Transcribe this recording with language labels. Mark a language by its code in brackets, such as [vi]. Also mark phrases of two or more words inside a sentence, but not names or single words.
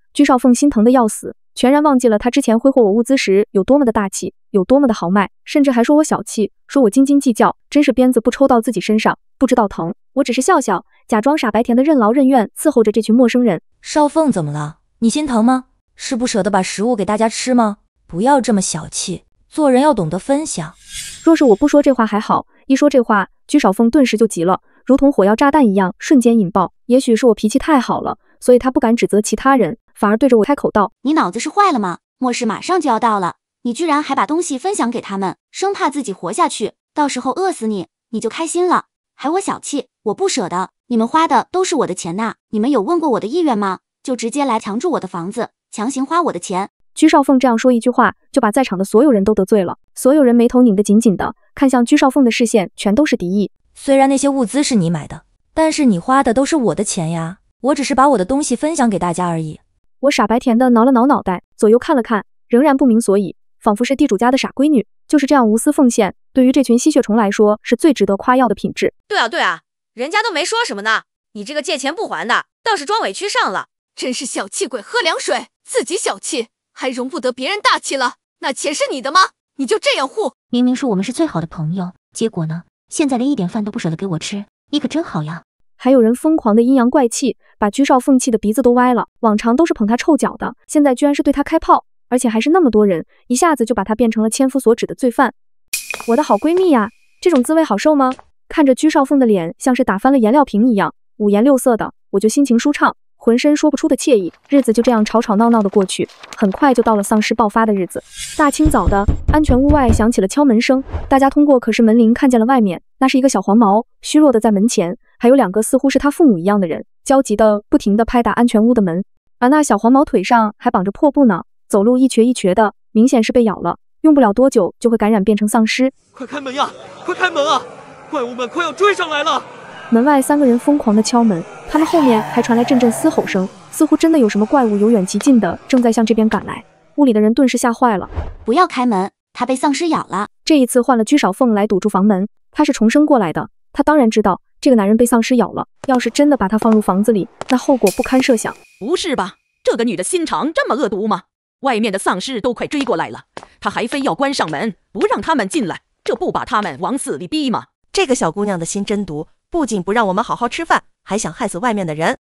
[zh] 居少鳳心疼的要死，全然忘記了他之前揮霍我物資時有多麼的大氣，有多麼的豪邁，甚至還說我小氣，說我斤斤計較，真是鞭子不抽到自己身上不知道疼。我只是笑笑，假裝傻白甜的任勞任怨伺候着這群陌生人。少鳳怎麼了？你心疼嗎？是不捨得把食物給大家吃嗎？不要這麼小氣，做人要懂得分享。若是我不說這話還好，一說這話，居少鳳頓時就急了，如同火藥炸彈一樣瞬間引爆。也許是我脾氣太好了，所以他不敢指責其他人，反而對着我開口道： 你腦子是壞了嗎？末世馬上就要到了，你居然還把東西分享給他們，生怕自己活下去，到時候餓死你，你就開心了。還我小氣，我不捨得，你們花的都是我的錢吶，你們有問過我的意願嗎？就直接來強住我的房子，強行花我的錢。居少鳳這樣說一句話，就把在場的所有人都得罪了。所有人眉頭擰得緊緊的，看向居少鳳的視線全都是敵意。雖然那些物資是你買的，但是你花的都是我的錢呀，我只是把我的東西分享給大家而已。我傻白甜的撓了撓腦袋，左右看了看，仍然不明所以，仿佛是地主家的傻閨女。就是這樣無私奉獻，對於這群吸血蟲來說是最值得誇耀的品質。對啊对啊，人家都沒說什麼呢，你這個借錢不還的，倒是裝委屈上了。真是小氣鬼喝涼水，自己小氣還容不得別人大氣了。那錢是你的嗎？你就這樣護？明明说我們是最好的朋友，結果呢？現在連一點飯都不捨得給我吃，你可真好呀。還有人瘋狂的陰陽怪氣，把居少鳳氣的鼻子都歪了。往常都是捧他臭腳的，現在居然是對他開炮，而且還是那麼多人，一下子就把他變成了千夫所指的罪犯。我的好閨蜜呀，這種滋味好受嗎？看着居少鳳的臉像是打翻了顏料瓶一樣，五顏六色的，我就心情舒暢，渾身說不出的愜意。日子就這樣吵吵鬧鬧的過去，很快就到了喪屍爆發的日子。大清早的，安全屋外響起了敲門聲，大家通過可视門鈴看見了外面，那是一個小黃毛，虛弱的在门前，還有2個似乎是他父母一樣的人，焦急的不停地拍打安全屋的門，而那小黃毛腿上還綁着破布呢，走路一瘸一瘸的，明顯是被咬了，用不了多久就會感染變成喪屍。快開門呀！快開門啊！怪物們快要追上來了！門外3個人瘋狂地敲門，他們後面還傳來陣陣嘶吼聲，似乎真的有什麼怪物由遠及近的正在向這邊趕來。屋裡的人頓時嚇壞了，不要開門，他被喪屍咬了。這一次換了居少鳳來堵住房門，他是重生過來的，他當然知道這個男人被喪屍咬了，要是真的把他放入房子裡，那後果不堪設想。不是吧，這個女的心腸這麼惡毒嗎？外面的喪屍都快追過來了，她還非要關上門，不讓他們進來，這不把他們往死裡逼嗎？這個小姑娘的心真毒，不僅不讓我們好好吃飯，還想害死外面的人。